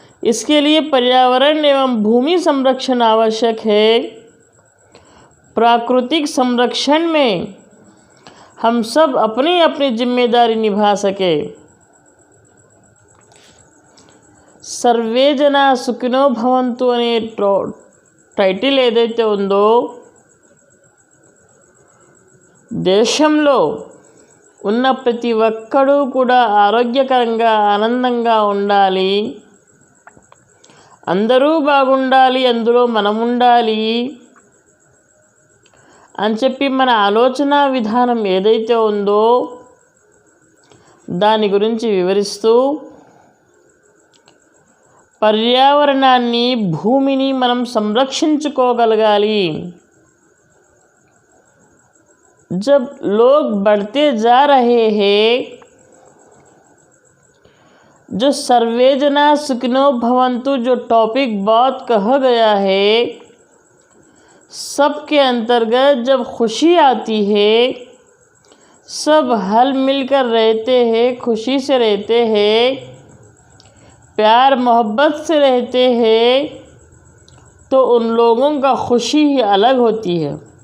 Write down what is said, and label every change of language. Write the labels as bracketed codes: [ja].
[hi] इसके लिए पर्यावरण एवं भूमि संरक्षण आवश्यक है. प्राकृतिक संरक्षण में हम सब अपनी अपनी जिम्मेदारी निभा सके. [sa] సర్వే జనా సుఖినో భవంతు [te] అనే టైటిల్ ఏదైతే ఉందో, దేశంలో ఉన్న ప్రతి ఒక్కడూ కూడా ఆరోగ్యకరంగా ఆనందంగా ఉండాలి, అందరూ బాగుండాలి, అందులో మనం ఉండాలి అని చెప్పి మన ఆలోచన విధానం ఏదైతే ఉందో దాని గురించి వివరిస్తూ పర్యావరణాన్ని, భూమిని మనం సంరక్షించుకోగలగాలి. [hi] जब लोग बढ़ते जा रहे हैं, जो [sa] सर्वे जना सुखिनो भवंतु [hi] जो टॉपिक बहुत कहा गया है, सबके अंतर्गत जब खुशी आती है, सब हल मिलकर रहते हैं, खुशी से रहते हैं, प्यार मोहब्बत से रहते हैं, तो उन लोगों का खुशी ही अलग होती है।